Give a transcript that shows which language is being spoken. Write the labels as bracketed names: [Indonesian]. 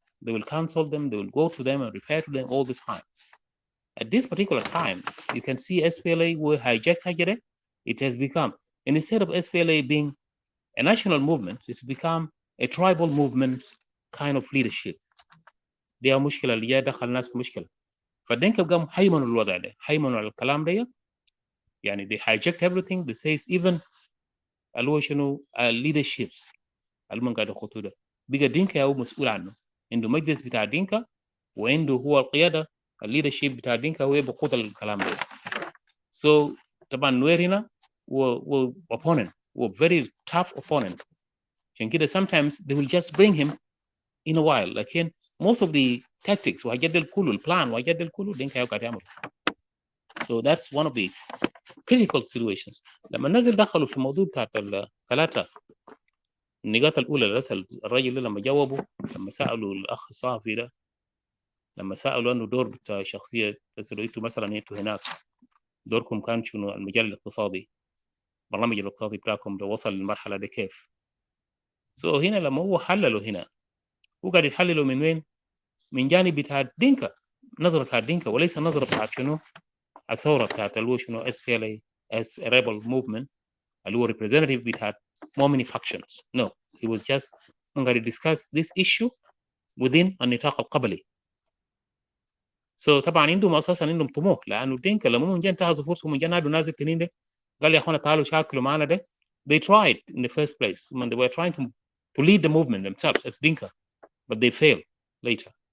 [English] They will counsel them, they will go to them and refer to them all the time. At this particular time, you can see SPLA will hijack Nigeria. It has become, and instead of SPLA being a national movement, it's become a tribal movement kind of leadership. [Arabic] دي مشكله اللي جاي دخل الناس في مشكله. فالدينكا قام هيمنوا الوضع ده، هيمنوا على الكلام ده، يعني [English] they hijacked everything. they says even [Arabic] اللي هو شنو leaderships اللي من قاعد يخطوا ده بقى دينكا هو مسؤول عنه، عنده مجلس بتاع دينكا وعنده هو القياده الليدرشيب بتاع دينكا هو بيقود الكلام ده. so طبعا نوير هنا و opponent و [English] very tough opponent، [Arabic] عشان كده [English] sometimes they will just bring him in a while، [Arabic] لكن [English] most of the tactics [Arabic] وهجد الكل البلان وهجد الكل دينكا هو قاعد يعمل. [English] so that's one of the critical situations. [Arabic] لما نزل دخلوا في الموضوع بتاعت الثلاثه النقاط الاولى اللي رسل الراجل لما جاوبوا، لما سالوا الاخ الصحفي ده، لما سالوا انه دور بتاع شخصيه رسلوا انتوا مثلا انتوا هناك دوركم كان شنو، المجال الاقتصادي، البرنامج الاقتصادي بتاعكم ده وصل للمرحله دي كيف؟ هنا لما هو حللوا هنا هو قاعد يحللوا من وين؟ من جانب بتاع دينكا، نظره بتاع دينكا، وليس نظره بتاع شنو الثوره بتاعت اللي هو شنو اس في ال [English] as a rebel movement [Arabic] اللي هو representative بتاعت [English] more many factions. No, he was just going to discuss this issue within [Arabic] النطاق القبلي. طبعا عندهم اساسا عندهم طموح، لانه دينكا لما من جاء انتهزوا فرصه من جاء نادوا نازل تنين ده قال يا اخوانا تعالوا شاكلوا معنا ده. [English] they tried in the first place when they were trying to lead the movement themselves as Dinka, but they failed later.